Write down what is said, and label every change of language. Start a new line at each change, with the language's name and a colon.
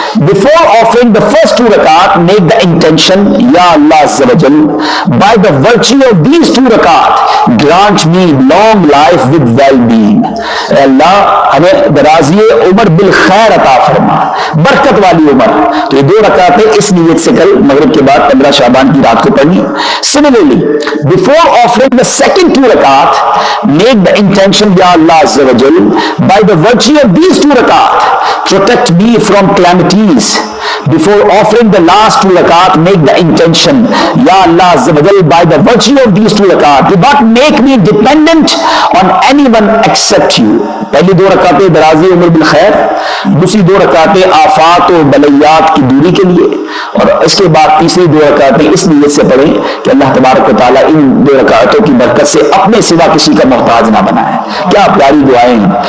English: Before offering the first 2 rakat, make the intention, Ya Allah Azza wa Jal, by the virtue of these 2 rakat, grant me long life with well-being.
Urdu: اے اللہ ہمیں درازی عمر بالخیر عطا فرما, برکت والی عمر. تو یہ 2 رکعتیں اس نیت سے کل مغرب کے بعد 15 شعبان کی رات کو پڑھنی.
English: Similarly, before offering the second 2 rakat, make the intention, Ya Allah Azza wa Jal, by the virtue of these 2 rakat, protect me from calamities, before offering the last 2 rakat, make the intention, Ya Allah Azza wa Jal, by the virtue of these 2 rakat, do not make me dependent on anyone except you.
Urdu: پہلی 2 رکعتیں درازی عمر بالخیر، دوسری 2 رکعتیں آفات و بلیات کی دوری کے لیے، اور اس کے بعد تیسری 2 رکعتیں اس نیت سے پڑھیں کہ اللہ تبارک و تعالیٰ ان 2 رکعتوں کی برکت سے اپنے سوا کسی کا محتاج نہ بنائے. کیا پیاری دعائیں ہیں.